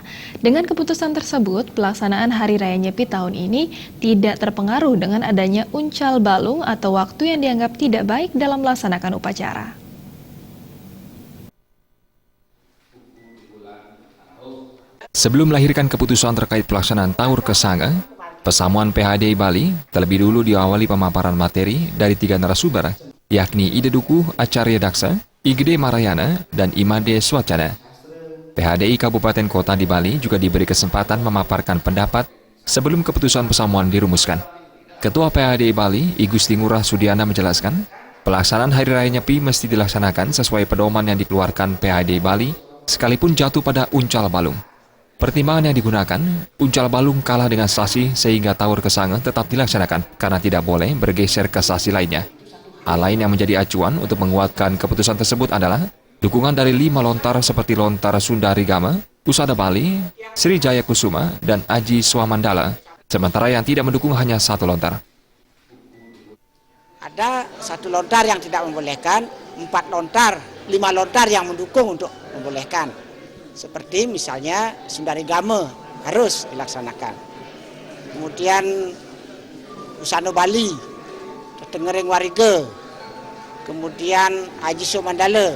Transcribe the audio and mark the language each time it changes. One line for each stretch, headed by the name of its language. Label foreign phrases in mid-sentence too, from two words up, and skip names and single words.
Indonesian: Dengan keputusan tersebut, pelaksanaan Hari Raya Nyepi tahun ini tidak terpengaruh dengan adanya
Balinese: uncal balung
Indonesian: atau waktu yang dianggap tidak baik dalam melaksanakan upacara. Sebelum melahirkan keputusan terkait pelaksanaan Tawur Kesanga, Pesamuan PHDI Bali terlebih dulu diawali pemaparan materi dari 3 narasumber, yakni Ida Dukuh Acarya Daksa, Igede Marayana, dan Imade Swacana. PHDI Kabupaten Kota di Bali juga diberi kesempatan memaparkan pendapat sebelum keputusan pesamuan dirumuskan. Ketua PHDI Bali, I Gusti Ngurah Sudiana menjelaskan, pelaksanaan Hari Raya Nyepi mesti dilaksanakan sesuai pedoman yang dikeluarkan PHDI Bali, sekalipun jatuh pada
Balinese: uncal balung.
Indonesian: Pertimbangan yang digunakan,
Balinese: uncal balung
Indonesian: kalah dengan sasi sehingga Tawur Kesanga tetap dilaksanakan karena tidak boleh bergeser ke sasi lainnya. Hal lain yang menjadi acuan untuk menguatkan keputusan tersebut adalah dukungan dari 5 lontar seperti lontar Sundari Gama, Pusada Bali, Sri Jaya Kusuma, dan Aji Swamandala, sementara yang tidak mendukung hanya 1 lontar. Ada 1 lontar yang tidak membolehkan, 4 lontar, 5 lontar yang mendukung untuk membolehkan. Seperti misalnya Sundari Gama harus dilaksanakan. Kemudian Usano Bali, Tengering Wariga, kemudian Haji Somandala.